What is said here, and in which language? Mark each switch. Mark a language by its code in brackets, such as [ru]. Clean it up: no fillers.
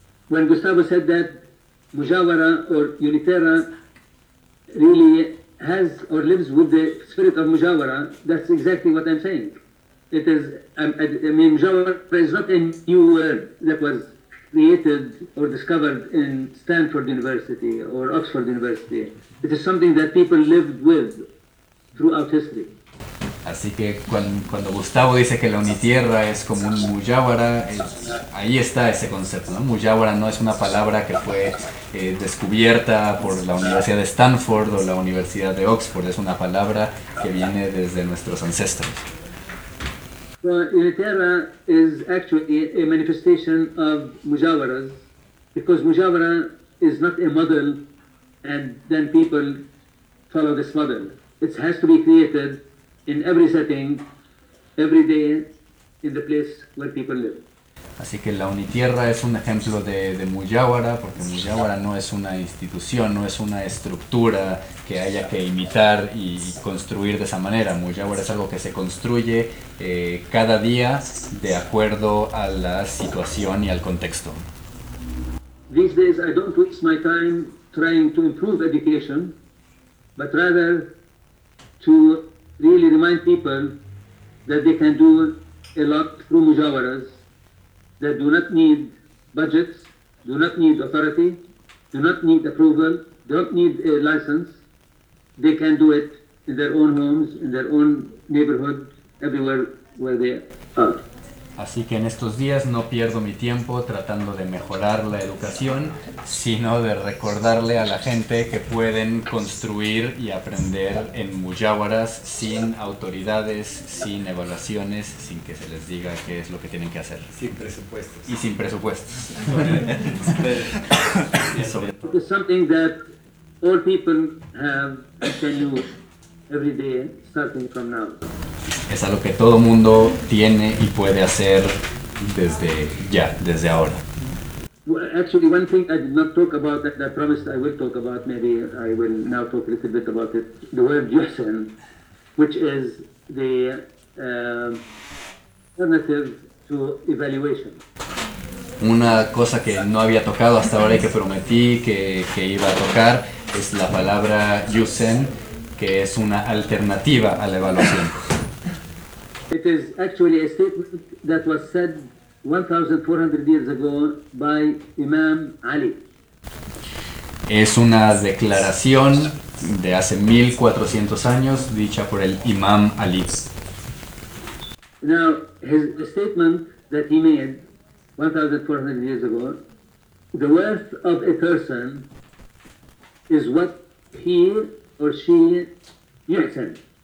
[en] When Gustavo said that Mujawara or Unitera really has or lives with the spirit of Mujawara, that's exactly what I'm saying. It is, I mean, Mujawara is not a new word that was created or discovered in Stanford University or Oxford University. It is something that people lived with throughout history. [es] Así que cuando Gustavo dice que la Unitierra es como un Mujawara, ahí está ese concepto, ¿no? Mujawara no es una palabra que fue descubierta por la Universidad de Stanford o la Universidad de Oxford, es una palabra que viene desde nuestros ancestros. [en] So Unitierra is actually a manifestation of Mujawaras, because Mujawara is not a model and then people follow this model. It has to be created in every setting, every day, in the place where people live. [es] Así que la Unitierra es un ejemplo de Mujawara, porque Mujawara no es una institución, no es una estructura que haya que imitar y construir de esa manera. Mujawara es algo que se construye cada día de acuerdo a la situación y al contexto. [en] These days I don't waste my time trying to improve education, but rather to really remind people that they can do a lot through Mujawaras. That do not need budgets, do not need authority, do not need approval, do not need a license. They can do it in their own homes, in their own neighborhood, everywhere where they are. [es] Así que en estos días no pierdo mi tiempo tratando de mejorar la educación, sino de recordarle a la gente que pueden construir y aprender en Mujawaras sin autoridades, sin evaluaciones, sin que se les diga qué es lo que tienen que hacer. Sin presupuestos. Y sin presupuestos. [en] It's something that all people have to do every day, starting from now. [es] Es algo que todo mundo tiene y puede hacer desde ya, desde ahora. [en] Well, actually, one thing I did not talk about that I promised I will talk about, maybe I will now talk a little bit about it, the word Yosen, which is the alternative to evaluation. [es] Una cosa que no había tocado hasta ahora y que prometí que iba a tocar es la palabra Yosen, que es una alternativa a la evaluación. [en] It is actually a statement that was said 1,400 years ago by Imam Ali. [es] Es una declaración de hace 1,400 años dicha por el Imam Ali. [en] Now, his statement that he made 1,400 years ago, the worth of a person is what he or she yuhsin.